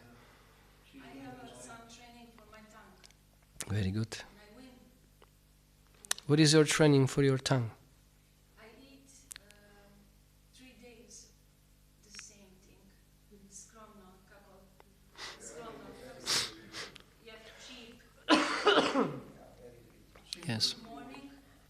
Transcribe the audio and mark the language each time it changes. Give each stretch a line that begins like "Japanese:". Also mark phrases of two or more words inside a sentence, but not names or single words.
English: I have some training for my tongue. Very good. And I win. What is your training for your tongue? I eat 3 days the same thing.
Croatian: Skromno, kako? Skromno, kako?
English: Yeah, cheap. Yes. Morning,